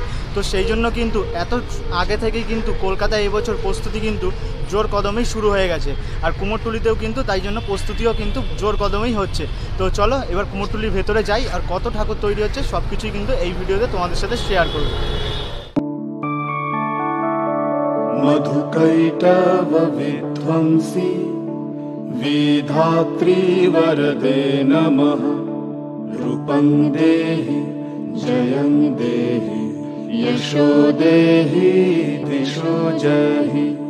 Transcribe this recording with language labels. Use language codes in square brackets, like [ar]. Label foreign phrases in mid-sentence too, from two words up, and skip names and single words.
[bn] তো সেই জন্য কিন্তু এত আগে থেকেই কিন্তু কলকাতায় এবছর প্রস্তুতি কিন্তু জোর কদমেই শুরু হয়ে গেছে। আর কুমোরটুলিতেও কিন্তু তাই জন্য প্রস্তুতিও কিন্তু জোর কদমেই হচ্ছে। তো চলো এবার কুমোরটুলির ভেতরে যাই আর কত ঠাকুর তৈরি হচ্ছে সব কিছুই কিন্তু এই ভিডিওতে তোমাদের সাথে শেয়ার করব। [sa] मधुकैटव विध्वंसी विधात्री वरदे नमः। रूपं देहि जयं देहि यशो देहि दिशो जहि।